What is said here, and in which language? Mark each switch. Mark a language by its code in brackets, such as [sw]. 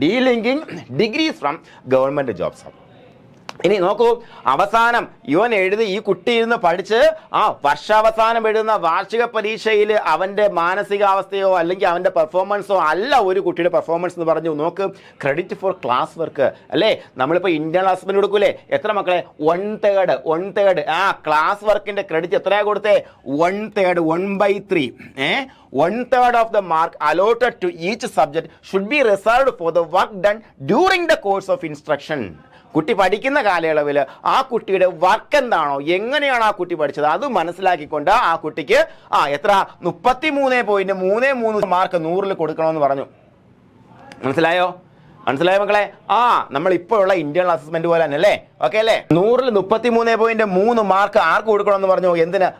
[ml] ഡീലിങ്കിങ് degrees from government jobs. ഇനി നോക്കൂ, അവസാനം ഈ കുട്ടി ഇരുന്ന് പഠിച്ച് വർഷാവസാനം എഴുതുന്ന വാർഷിക പരീക്ഷയിൽ അവൻ്റെ മാനസികാവസ്ഥയോ അല്ലെങ്കിൽ അവൻ്റെ പെർഫോമൻസോ അല്ല ഒരു കുട്ടിയുടെ പെർഫോമൻസ് എന്ന് പറഞ്ഞു. നോക്ക്, ക്രെഡിറ്റ് ഫോർ ക്ലാസ് വർക്ക്, അല്ലേ? നമ്മളിപ്പോൾ ഇന്റേണൽ അസസ്മെന്റ് കൊടുക്കൂലേ? എത്ര മക്കളെ? 1/3. ക്ലാസ് വർക്കിന്റെ ക്രെഡിറ്റ് എത്രയാണ് കൊടുത്തേ? 1/3, 1/3. [en] 1/3 of the mark allotted to each subject should be reserved for the work done during the course of instruction. [ml] കുട്ടി പഠിക്കുന്ന കാലയളവിൽ ആ കുട്ടിയുടെ വർക്ക് എന്താണോ, എങ്ങനെയാണ് ആ കുട്ടി പഠിച്ചത്, അത് മനസ്സിലാക്കിക്കൊണ്ട് ആ കുട്ടിക്ക് എത്ര 33.33 മാർക്ക് 100-ൽ കൊടുക്കണമെന്ന് പറഞ്ഞു. മനസ്സിലായോ? മനസ്സിലായ മക്കളെ? നമ്മൾ ഇപ്പോൾ ഉള്ള ഇന്റേണൽ അസസ്മെന്റ് പോലെ തന്നെ അല്ലേ? ഓക്കെ അല്ലേ? 100-ൽ 33.3 മാർക്ക് ആർക്ക് കൊടുക്കണമെന്ന് പറഞ്ഞു? എന്തിന്?